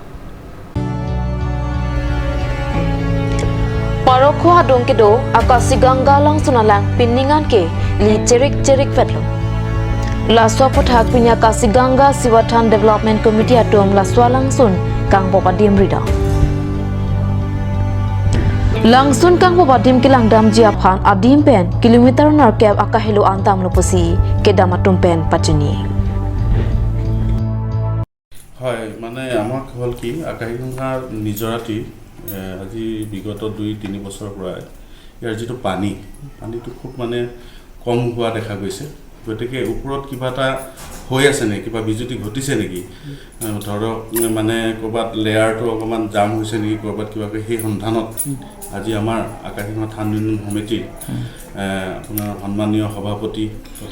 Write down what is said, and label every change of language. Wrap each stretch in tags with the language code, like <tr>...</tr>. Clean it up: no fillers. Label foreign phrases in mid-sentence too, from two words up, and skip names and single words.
<mjw>parokwa dong kedo akasi ganga lang sunalang pinningan ke li cherik fetlo Laswa pathak punya kasi gangga Siwatan Development Committee atom laswa langsun kang bobadim rida. Langsun kang bobadim kilang dam jiaphan adim pen kilometer narkep akahelo antam loposi kedam atum pen pachuni.</mjw> <as>Hoy মানে আমাক হল কি আকাশগঙ্গাৰ নিজৰাটি আজি বিগত 2-3 বছৰ পৰা ইয়াৰ যেটো পানীটো খুব মানে কম হোৱা দেখা গৈছে গতিকে ওপৰত কিবা এটা হৈ আছে নে কিবা বিজুতি ঘটিছে নেকি ধৰক মানে কৰবাত লেয়াৰটো অকমান জাম হৈছে নেকি কৰবাত কিবা সেই সন্ধানত আজি আমাৰ আকাশগঙ্গা থান উন্নয়ন সমিতিৰ আপোনাৰ সন্মানীয় সভাপতি তথা</as>